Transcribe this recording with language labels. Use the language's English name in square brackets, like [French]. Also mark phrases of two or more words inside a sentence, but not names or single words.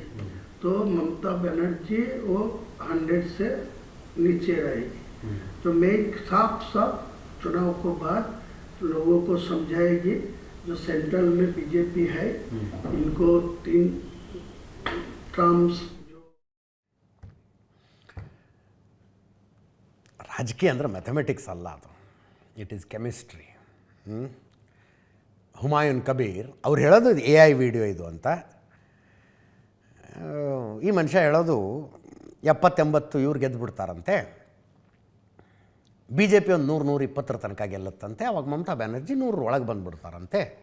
[Hindi] तो ममता बनर्जी वो 100 से नीचे रहेगी। तो मैं साफ चुनाव को बाद लोगों को समझाएगी, जो सेंट्रल में बीजेपी है, इनको terms. [Kannada] ರಾಜಕೀಯ ಅಂದರೆ ಮ್ಯಾಥಮೆಟಿಕ್ಸ್ ಅಲ್ಲ, ಅದು [English] it is chemistry. [Kannada] ಹುಮಾಯೂನ್ ಕಬೀರ್ ಅವ್ರು ಹೇಳೋದು [English] AI video [Kannada] ಇದು ಅಂತ. ಈ ಮನುಷ್ಯ ಹೇಳೋದು 70-80 ಇವ್ರು ಗೆದ್ದು ಬಿಡ್ತಾರಂತೆ, BJP ಒಂದು 100-120 ತನಕ ಗೆಲ್ಲುತ್ತಂತೆ, ಅವಾಗ ಮಮತಾ ಬ್ಯಾನರ್ಜಿ 100 ಒಳಗೆ ಬಂದುಬಿಡ್ತಾರಂತೆ.